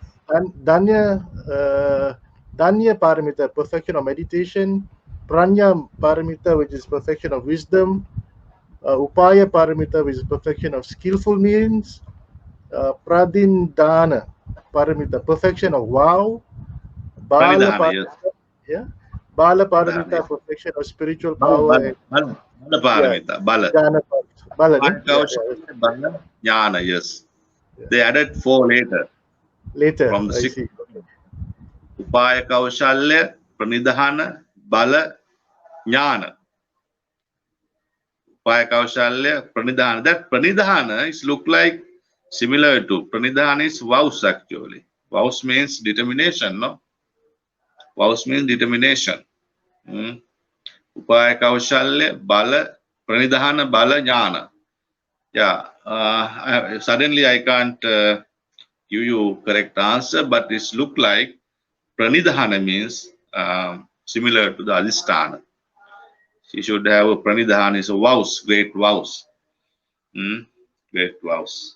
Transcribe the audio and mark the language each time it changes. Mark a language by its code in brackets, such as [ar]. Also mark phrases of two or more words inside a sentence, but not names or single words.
[en] and Danya Paramita, perfection of meditation, Pranya Paramita, which is perfection of wisdom, Upaya Paramita, which is perfection of skillful means, Pradindana Paramita, perfection of vow, Bala Pranidhana, yes. Paramita, yeah, Bala Pranidhana, Paramita, yes. perfection of spiritual Bala, power, bala, and bala, bala yeah, paramita, bala. Dana Paramita, Bala, ne? Yeah, yeah. Kaushalya, bala, jnana, yes. Yeah. They added four later Later, from the I six. see. Okay. Upaya Kaushalya, Pranidhana, bala, jnana. Upaya Kaushalya, Pranidhana. That Pranidhana is look like similar to Pranidhana is vows actually. Vows means determination, no? Vows means determination. Hmm. Upaya Kaushalya, bala, Pranidhana, bala, jnana. Yeah, suddenly I can't give you correct answer, but it's look like Pranidhana means similar to the Aditthana. She should have a Pranidhana is a vows, great vows. Hmm? Great vows.